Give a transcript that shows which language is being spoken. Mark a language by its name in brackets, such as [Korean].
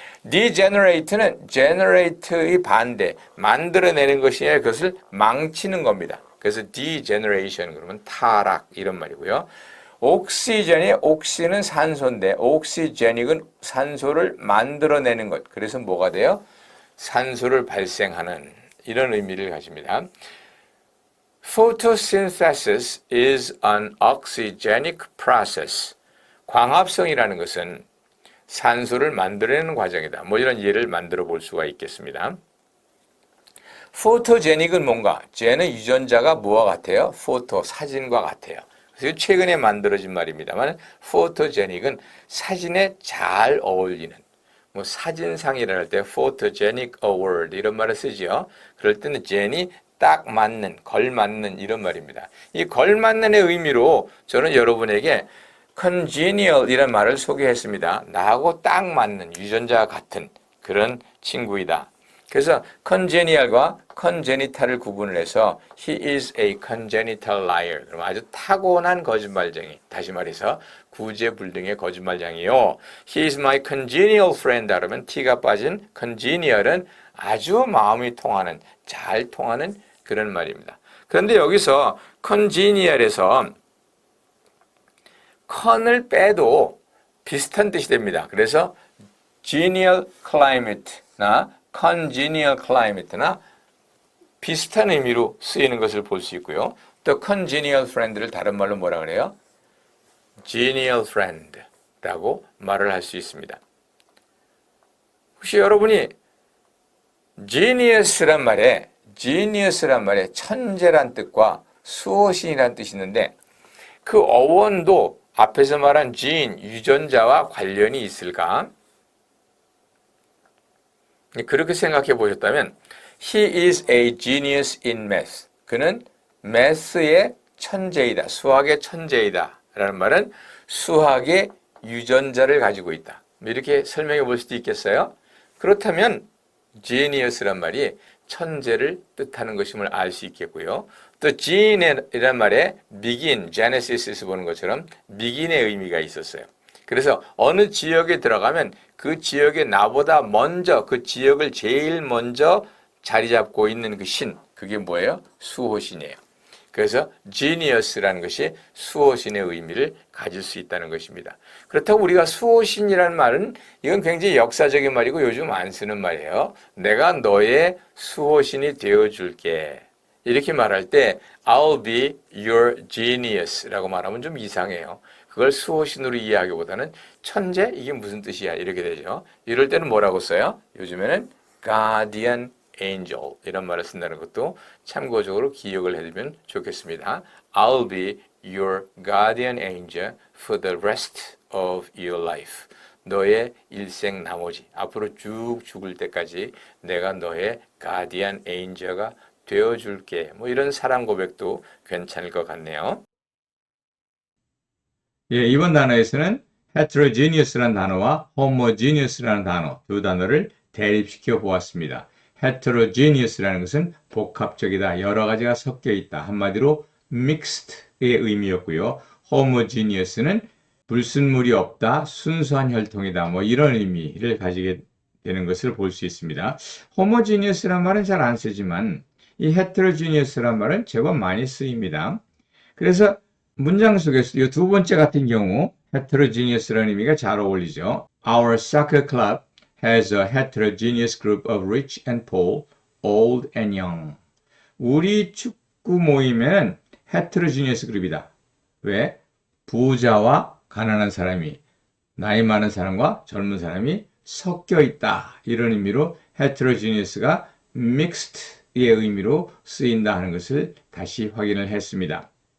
[Korean] degenerate는 generate의 반대, 만들어내는 것이 아니라 그것을 망치는 겁니다. 그래서 degeneration 그러면 타락 이런 말이고요. 옥시젠이 옥시는 산소인데 옥시제닉은 산소를 만들어내는 것. 그래서 뭐가 돼요? 산소를 발생하는 이런 의미를 가집니다. [English] Photosynthesis is an oxygenic process. [Korean] 광합성이라는 것은 산소를 만들어내는 과정이다. 뭐 이런 예를 만들어 볼 수가 있겠습니다. Photogenic은 뭔가? 젠은 유전자가 뭐와 같아요? Photo, 사진과 같아요. 그래서 최근에 만들어진 말입니다만 Photogenic은 사진에 잘 어울리는 뭐 사진상이라 할 때 photogenic award 이런 말을 쓰죠. 그럴 때는 젠이 딱 맞는, 걸맞는 이런 말입니다. 이 걸맞는의 의미로 저는 여러분에게 congenial 이런 말을 소개했습니다. 나하고 딱 맞는 유전자와 같은 그런 친구이다. 그래서 congenial과 congenital을 구분을 해서 [English] he is a congenital liar. [Korean] 그럼 아주 타고난 거짓말쟁이. 다시 말해서 구제불능의 거짓말쟁이요. [English] He is my congenial friend. [Korean] 그러면 T가 빠진 congenial은 아주 마음이 통하는, 잘 통하는 그런 말입니다. 그런데 여기서 congenial에서 con을 빼도 비슷한 뜻이 됩니다. 그래서 genial climate나 congenial climate나 비슷한 의미로 쓰이는 것을 볼 수 있고요. 또 congenial friend를 다른 말로 뭐라 그래요? genial friend라고 말을 할 수 있습니다. 혹시 여러분이 genius란 말에 천재란 뜻과 수호신이란 뜻이 있는데 그 어원도 앞에서 말한 gene, 유전자와 관련이 있을까? 그렇게 생각해 보셨다면 [English] He is a genius in math. [Korean] 그는 매스의 천재이다. 수학의 천재이다. 라는 말은 수학의 유전자를 가지고 있다. 이렇게 설명해 볼 수도 있겠어요? 그렇다면 genius란 말이 천재를 뜻하는 것임을 알 수 있겠고요. 또 gene이란 말에 begin, genesis에서 보는 것처럼 begin의 의미가 있었어요. 그래서 어느 지역에 들어가면 그 지역에 나보다 먼저 그 지역을 제일 먼저 자리 잡고 있는 그 신, 그게 뭐예요? 수호신이에요. 그래서 genius라는 것이 수호신의 의미를 가질 수 있다는 것입니다. 그렇다고 우리가 수호신이라는 말은 이건 굉장히 역사적인 말이고 요즘 안 쓰는 말이에요. 내가 너의 수호신이 되어줄게. 이렇게 말할 때 [English] I'll be your genius [Korean] 라고 말하면 좀 이상해요. 그걸 수호신으로 이해하기보다는 천재? 이게 무슨 뜻이야? 이렇게 되죠. 이럴 때는 뭐라고 써요? 요즘에는 guardian angel 이런 말을 쓴다는 것도 참고적으로 기억을 해두면 좋겠습니다. [English] I'll be your guardian angel for the rest of your life. [Korean] 너의 일생 나머지 앞으로 쭉 죽을 때까지 내가 너의 guardian angel가 되어줄게. 뭐 이런 사랑 고백도 괜찮을 것 같네요. 예, 이번 단어에서는 heterogeneous라는 단어와 homogeneous라는 단어, 두 단어를 대립시켜 보았습니다. heterogeneous라는 것은 복합적이다, 여러 가지가 섞여 있다. 한마디로 mixed의 의미였고요. homogeneous는 불순물이 없다, 순수한 혈통이다. 뭐 이런 의미를 가지게 되는 것을 볼 수 있습니다. homogeneous란 말은 잘 안 쓰지만 이 heterogeneous란 말은 제법 많이 쓰입니다. 그래서 문장 속에서 이 두 번째 같은 경우 heterogeneous라는 의미가 잘 어울리죠. [English] Our soccer club has a heterogeneous group of rich and poor, old and young. [Korean] 우리 축구 모임에는 heterogeneous 그룹이다. 왜? 부자와 가난한 사람이, 나이 많은 사람과 젊은 사람이 섞여 있다. 이런 의미로 heterogeneous가 mixed의 의미로 쓰인다 하는 것을 다시 확인을 했습니다.